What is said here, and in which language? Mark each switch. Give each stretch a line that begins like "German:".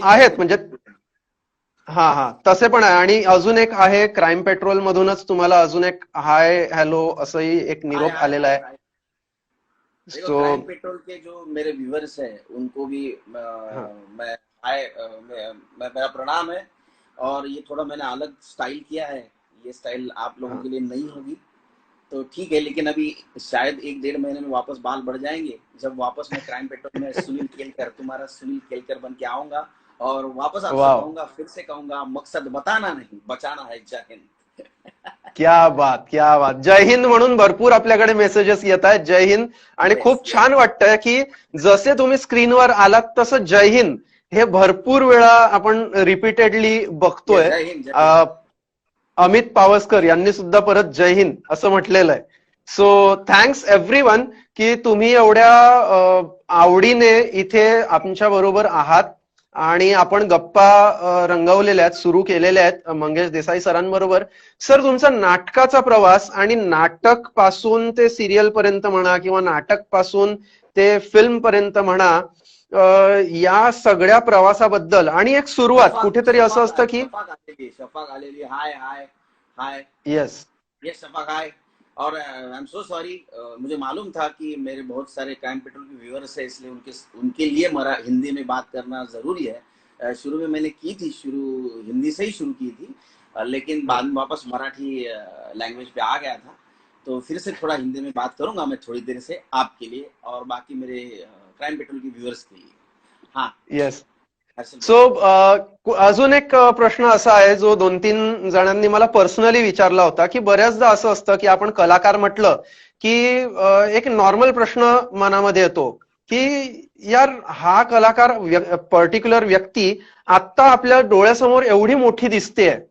Marathi: आहेत म्हणजे हा तसे पण आहे. आणि अजून एक आहे क्राईम पेट्रोल मधूनच तुम्हाला अजून एक हाय हॅलो असंही एक निरोप आलेला आहे.
Hindi: देखो, क्राइम पेट्रोल के जो मेरे व्यूअर्स हैं उनको भी मैं मेरा प्रणाम है. और ये थोड़ा मैंने अलग स्टाइल किया है, ये स्टाइल आप लोगों के लिए नहीं होगी तो ठीक है, लेकिन अभी शायद 1-1.5 महीने में वापस बाल बढ़ जाएंगे, जब वापस मैं क्राइम पेट्रोल में तुम्हारा सुनील केलकर बन के आऊंगा और वापस आपसे कहूंगा, फिर से कहूंगा, मकसद बताना नहीं बचाना है. जय हिंद. क्या बात.
Marathi: जय हिंद म्हणून भरपूर आपल्याकडे मेसेजेस येत आहेत. जय हिंद. आणि खूप छान वाटतंय की जसे तुम्ही स्क्रीनवर आलात तसं जय हिंद हे भरपूर वेळा आपण रिपीटेडली बघतोय. अमित पावसकर यांनी सुद्धा परत जय हिंद असं म्हटलेलं आहे.
English: so thanks everyone
Marathi: की तुम्ही एवढ्या आवडीने इथे आमच्या बरोबर आहात आणि आपण गप्पा रंगवलेल्या आहेत, सुरू केलेल्या आहेत मंगेश देसाई सरांबरोबर. सर, तुमचा नाटकाचा प्रवास आणि नाटक पासून ते सिरियल पर्यंत म्हणा किंवा नाटक पासून ते फिल्म पर्यंत म्हणा, या सगळ्या प्रवासाबद्दल आणि एक सुरुवात कुठेतरी असं असतं की शफाक आलेली. हाय हाय हाय.
English: Yes Shafaq hi.
Hindi: और आई एम सो सॉरी, मुझे मालूम था कि मेरे बहुत सारे क्राइम पेट्रोल के व्यूअर्स है, इसलिए उनके लिए हिंदी में बात करना जरूरी है. शुरू में मैंने की थी, हिंदी से ही शुरू की थी, लेकिन बाद में वापस मराठी लैंग्वेज पे आ गया था, तो फिर से थोड़ा हिंदी में बात करूंगा मैं थोड़ी देर से आपके लिए और बाकी मेरे क्राइम पेट्रोल के व्यूअर्स के लिए. हाँ,
English: Yes.
Marathi: सो अजून एक प्रश्न असा आहे जो 2-3 जणांनी मला पर्सनली विचारला होता की बऱ्याचदा असं असतं की आपण कलाकार म्हटलं की एक नॉर्मल प्रश्न मनामध्ये येतो की यार हा कलाकार पर्टिक्युलर व्यक्ती आता आपल्या डोळ्यासमोर एवढी मोठी दिसतेय.